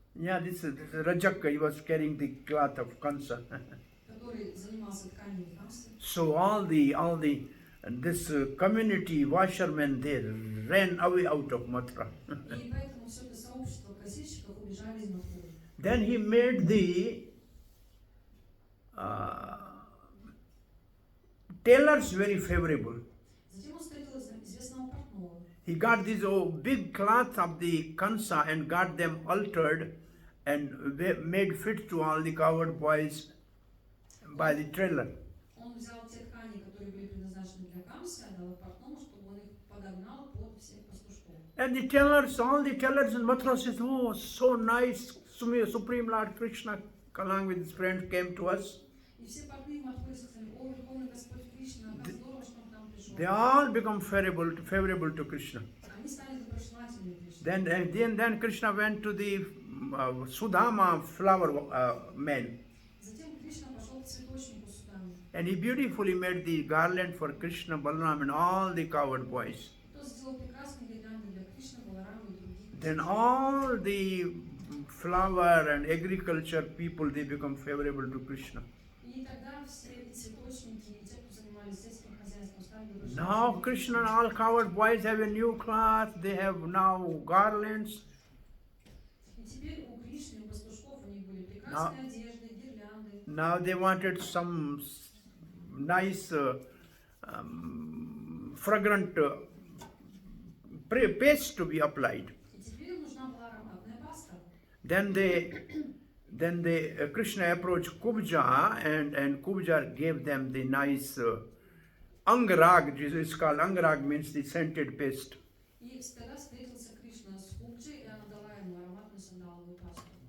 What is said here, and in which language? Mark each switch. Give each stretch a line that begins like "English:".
English: Yeah, this is Rajak, he was carrying the cloth of Kansa.
Russian: который занимался тканями Камсы.
English: So all this community washermen, they ran away out of Mathura.
Russian: И поэтому все это сообщество красильщиков убежали из Мадхуры.
English: Then he made the tailors very favorable.
Russian: Затем он встретил известного портного.
English: He got these big cloths of the Kansa and got them altered and made fit to all the cowherd boys by the tailor.
Russian: Он взял те ткани, которые были предназначены для Камсы, отдал их портному, чтобы он их подогнал под всех пастушков.
English: And the tailors, all the tailors in Mathura says, oh, so nice, Supreme Lord Krishna along with his friends came to us.
Russian: И все портные в Мадхуре сказали, о, Верховный Господь Кришна, как здорово, что он к нам пришел.
English: They all become favorable to Krishna.
Russian: Они стали доброжелательными Кришне.
English: Then Krishna went to the Sudama flower man.
Russian: Затем Кришна пошел к цветочнику Судами.
English: And he beautifully made the garland for Krishna, Balaram and all the cowherd boys.
Russian: Тот сделал прекрасные гирлянды для Кришны, Баларама и других.
English: Then all the flower and agriculture people, they become favorable to Krishna.
Russian: И тогда все эти цветочники и те, кто занимались сельским
English: Now Krishna and all cowherd boys have a new cloth, they have now garlands.
Russian: И теперь у Кришны, у пастушков у них были
English: Now,
Russian: прекрасные одежды, гирлянды.
English: now they wanted some nice fragrant paste to be applied.
Russian: И теперь им нужна была ароматная паста.
English: Then Krishna approached Kubja and Kubja gave them the nice angarag. It's called angarag, means the scented paste.
Russian: И тогда встретился Кришна с Кубджей, и она дала ему ароматную сандаловую пасту.